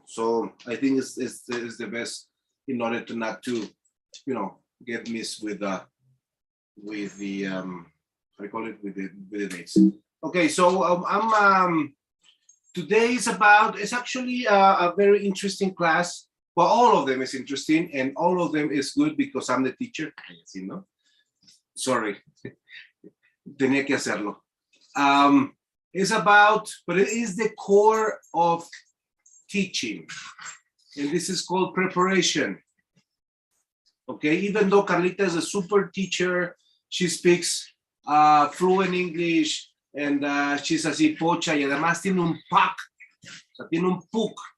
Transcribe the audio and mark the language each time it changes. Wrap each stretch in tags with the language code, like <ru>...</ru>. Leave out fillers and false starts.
<en>So I think it's the best in order to not to, you know, get missed with the how do you call it, with the dates. Okay, so today it's actually a very interesting class. Well, all of them is interesting and all of them is good because I'm the teacher. You know? Sorry,</en> <es>tenía que hacerlo.</es> <en>It's about, but it is the core of teaching, and this is called preparation. Okay, even though Carlita is a super teacher, she speaks fluent English, and she's</en> <es>así pocha, y además tiene un PAC, o sea, tiene un PUC.</es>